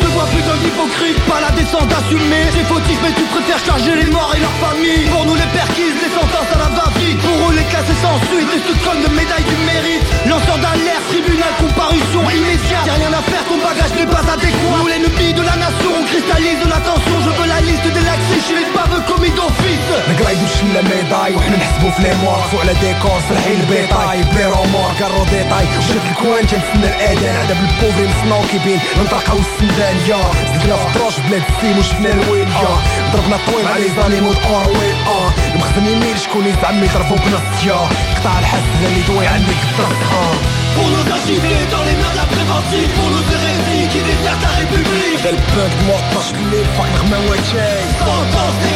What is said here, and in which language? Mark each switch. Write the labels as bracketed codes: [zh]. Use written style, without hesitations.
[fr] Je te vois plus d'un hypocrite, pas la décence d'assumer. C'est fautif, mais tu préfères charger les morts et leurs familles. Pour nous les perquises, les sentences à la va-vite. Pour eux les classes sans suite, et ce crâne de médaille du mérite. Lanceur d'alerte, tribunal, comparution immédiate. Y'a rien à faire, ton bagage n'est pas adéquat. Nous l'ennemi de la nation, on cristallise l'attention. Je veux la liste des laxistes, chez les paveux commis d'office. [ar] يدوش لا ميداي وحنا نحسبو في لي موار فوق على ديكور صحي البيطاي بلي رومور كارو ديطاي وشاف الكوان تنتسنى الاذان عدا بالبوفري نسمعو كي بين نطرقاو السندان يا زدنا في طروش بلاد السيم وشفنا الويل يا ضربنا طويل على ليزاني مود اور ويل المخزن يميل شكون يزعم يضربو بنص يا قطع الحس غالي دوي عندك الضغط [fr] Pour nos agités dans les mains de la préventive, pour nos